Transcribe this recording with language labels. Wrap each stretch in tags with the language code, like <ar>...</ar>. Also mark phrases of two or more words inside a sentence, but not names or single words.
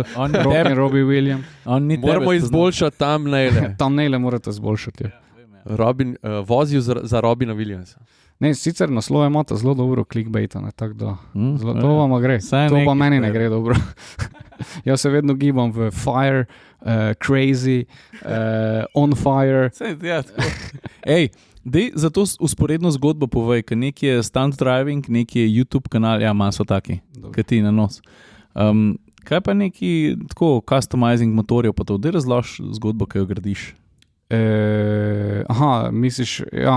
<sl>Robbie Williams. Moramo izboljšati thumbnaile. Thumbnaile morate izboljšati. Vozil za Robina Williamsa. Ne, sicer naslove imate zelo dobro clickbaita, tako da to vam gre. To pa meni ne gre dobro. Jaz se vedno gibam v</sl> <en>fire, crazy, on fire.</en> <sl>Ej, Dej za to usporedno zgodbo povej, ker nek je</sl> <en>stunt driving,</en> <sl>nek je YouTube kanal, ja, maso taki, ki ti na nos. Kaj pa neki tako customizing motorjev, pa to, da razloži zgodbo, ki jo gradiš? Misliš, ja.</sl>